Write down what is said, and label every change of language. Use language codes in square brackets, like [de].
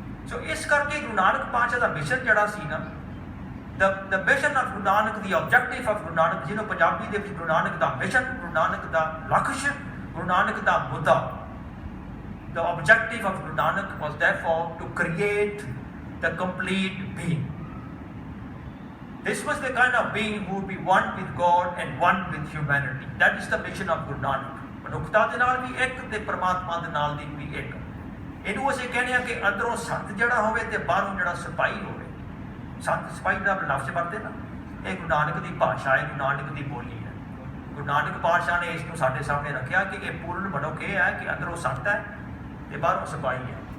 [pa] ਸੋ ਇਸ ਕਰਕੇ ਗੁਰੂ ਨਾਨਕ ਪਾਤਸ਼ਾਹ ਦਾ ਮਿਸ਼ਨ ਜਿਹੜਾ ਸੀ ਨਾ, [en] the mission of Guru Nanak, the objective of Guru Nanak, ਜਿਹਨੂੰ ਪੰਜਾਬੀ ਦੇ ਵਿੱਚ ਗੁਰੂ ਨਾਨਕ ਦਾ ਮਿਸ਼ਨ, ਗੁਰੂ ਨਾਨਕ ਦਾ ਲਕਸ਼, ਗੁਰੂ ਨਾਨਕ ਦਾ ਮੁੱਦਾ, the objective of Guru Nanak was therefore to create the complete being. This was the kind of being who would be one with God and one with humanity. That is the mission of Guru Nanak. [pa] ਮਨੁੱਖਤਾ ਦੇ ਨਾਲ ਵੀ ਇੱਕ ਤੇ ਪਰਮਾਤਮਾ ਦੇ ਨਾਲ ਦੀ ਵੀ ਇੱਕ। ਇਹਨੂੰ ਅਸੀਂ ਕਹਿੰਦੇ ਹਾਂ ਕਿ ਅੰਦਰੋਂ ਸੰਤ ਜਿਹੜਾ ਹੋਵੇ ਤੇ ਬਾਹਰੋਂ ਜਿਹੜਾ ਸਿਪਾਹੀ ਹੋਵੇ। ਸੰਤ ਸਿਪਾਹੀ ਦਾ ਲਫ਼ਜ਼ ਵਰਤੇ ਨਾ, ਇਹ ਗੁਰੂ ਨਾਨਕ ਦੀ ਭਾਸ਼ਾ ਹੈ, ਗੁਰੂ ਨਾਨਕ ਦੀ ਬੋਲੀ ਹੈ। ਗੁਰੂ ਨਾਨਕ ਪਾਤਸ਼ਾਹ ਨੇ ਇਸ ਨੂੰ ਸਾਡੇ ਸਾਹਮਣੇ ਰੱਖਿਆ ਕਿ ਇਹ ਪੂਰਨ ਮਨੁੱਖ ਇਹ ਹੈ ਕਿ ਅੰਦਰੋਂ ਸੰਤ ਹੈ ਤੇ ਬਾਹਰੋਂ ਸਿਪਾਹੀ ਹੈ।